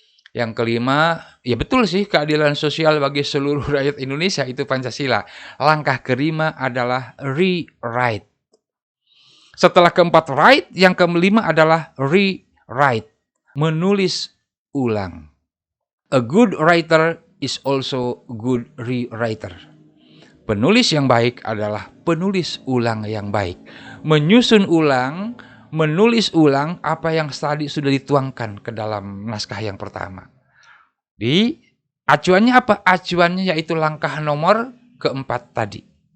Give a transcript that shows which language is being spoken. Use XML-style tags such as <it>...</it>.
<id>Yang kelima, ya betul sih, keadilan sosial bagi seluruh rakyat Indonesia, itu Pancasila. Langkah kelima adalah rewrite. Setelah keempat write, yang kelima adalah rewrite. Menulis ulang.</id> <en>A good writer is also good rewriter.</en> <id>Penulis yang baik adalah penulis ulang yang baik. Menyusun ulang, menulis ulang apa yang tadi sudah dituangkan ke dalam naskah yang pertama. Di acuannya apa? Acuannya yaitu langkah nomor keempat tadi.</id>